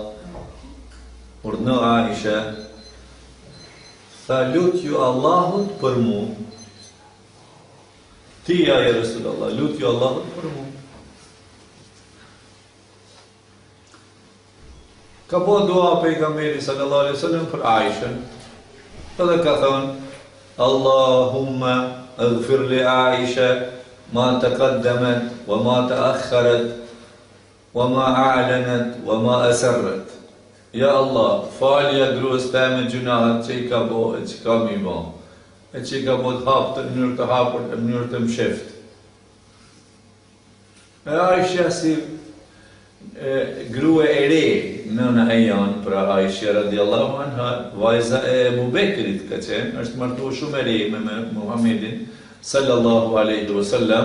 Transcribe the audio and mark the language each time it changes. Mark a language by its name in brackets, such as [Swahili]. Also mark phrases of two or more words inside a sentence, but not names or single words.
[Albanian] Urdhno Aisha, tha lutju Allahut për mu. Ti ja Rasulallah, lutju Allahut për mu. Ka po dua pejgamberi [Arabic] صلى الله عليه وسلم [Albanian] për Aishën. Edhe ka thonë, [Arabic] اللهم اغفر لعائشة ما تقدمت وما تأخرت وما أعلنت وما أسرت. [Albanian] Ja Allah, falja gruas teme gjunahet që i ka bo e që ka mi bo. E që i ka bo të hapë të mënyrë të hapër, e mënyrë të msheft. E Aisha si grua e re, nëna e janë, pra Aisha [Arabic] رضي الله عنها, [Albanian] vajza e Ebu Bekrit ka qenë, është martuar shumë e re me Muhammedin [Arabic] صلى الله عليه وسلم.